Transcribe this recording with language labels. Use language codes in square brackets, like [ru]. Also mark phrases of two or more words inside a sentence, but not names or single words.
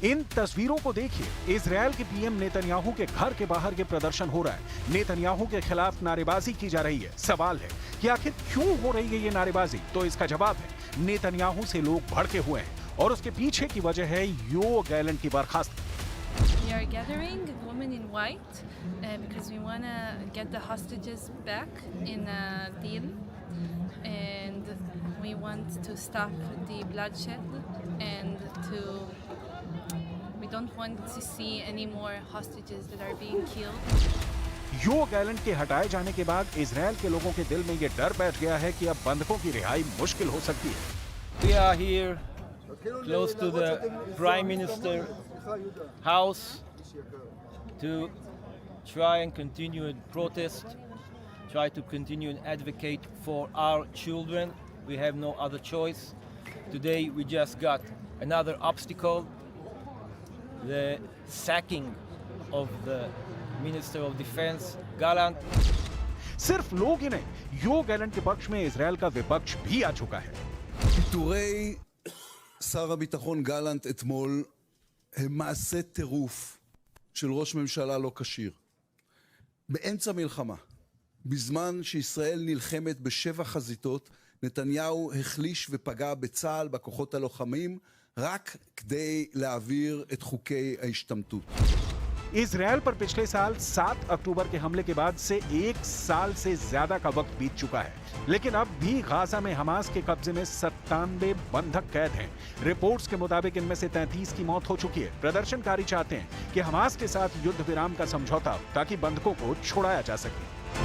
[hi] इन तस्वीरों को देखिए, इजरायल के पीएम नेतन्याहू के घर के बाहर ये प्रदर्शन हो रहा है। नेतन्याहू के खिलाफ नारेबाजी की जा रही है। सवाल है कि आखिर क्यों हो रही है ये नारेबाजी? तो इसका जवाब है, नेतन्याहू से लोग भड़के हुए हैं और उसके पीछे की वजह है योव गैलेंट की बर्खास्तगी। [en] We are gathering women in white because we want to get the hostages back in a deal, and we want to stop the bloodshed, and we don't want to see any more hostages that are being killed. [hi] योव गैलेंट के हटाए जाने के बाद इजरायल के लोगों के दिल में ये डर बैठ गया है कि अब बंधकों की रिहाई मुश्किल हो सकती है। [en] We are here close to the Prime Minister house to try and continue and protest, try to continue and advocate for our children. We have no other choice. Today we just got another obstacle, the sacking of the Minister of Defense, Gallant. [hi] सिर्फ लोग ही नहीं, योव गैलेंट के पक्ष में इजरायल का विपक्ष भी आ चुका है। [he] פיטורי שר הביטחון גלנט אתמול הם מעשה טירוף של ראש ממשלה לא כשיר. באמצע מלחמה, בזמן שישראל נלחמת בשבע חזיתות, נתניהו החליש ופגע בצה"ל, בכוחות הלוחמים, רק כדי להעביר את חוקי ההשתמטות. [hi] इजरायल पर पिछले साल 7 अक्टूबर के हमले के बाद से 1 साल से ज्यादा का वक्त बीत चुका है, लेकिन अब भी गाजा में हमास के कब्जे में 97 बंधक कैद हैं। रिपोर्ट्स के मुताबिक इनमें से 33 की मौत हो चुकी है। प्रदर्शनकारी चाहते हैं कि हमास के साथ युद्ध विराम का समझौता हो ताकि बंधकों को छोड़ाया जा सके।